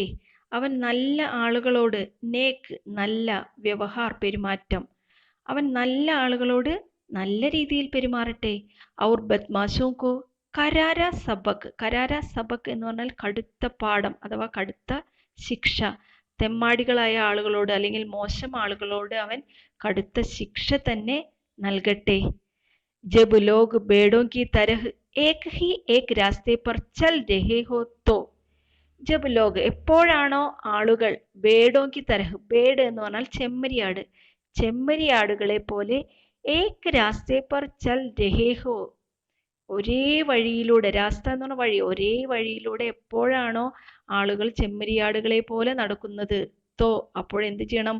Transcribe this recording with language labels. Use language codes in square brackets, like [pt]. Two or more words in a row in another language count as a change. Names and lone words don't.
[ml] അവൻ നല്ല ആളുകളോട്, നേക് നല്ല, വ്യവഹാർ പെരുമാറ്റം, അവൻ നല്ല ആളുകളോട് നല്ല രീതിയിൽ പെരുമാറട്ടെ. [hi] और बदमाशों को कड़ा सबक. कड़ा सबक [ml] എന്ന് പറഞ്ഞാൽ കടുത്ത പാഠം അഥവാ കടുത്ത ശിക്ഷ. തെമ്മാടികളായ ആളുകളോട് അല്ലെങ്കിൽ മോശം ആളുകളോട് അവൻ കടുത്ത ശിക്ഷ തന്നെ നൽകട്ടെ. [hi] जब लोग भेड़ों की तरह एक ही एक रास्ते पर चल रहे हो तो. जब लोग [ml] എപ്പോഴാണോ ആളുകൾ, [hi] भेड़ों की तरह, [ml] ബേഡ് എന്ന് പറഞ്ഞാൽ ചെമ്മരിയാട്, ചെമ്മരിയാടുകളെ പോലെ [hi] एक रास्ते पर चल रहे हो, [ml] ഒരേ വഴിയിലൂടെ, രാസ്ത എന്ന് പറഞ്ഞ വഴി, ഒരേ വഴിയിലൂടെ എപ്പോഴാണോ ആളുകൾ ചെമ്മരിയാടുകളെ പോലെ നടക്കുന്നത്, തോ അപ്പോഴെന്ത് ചെയ്യണം?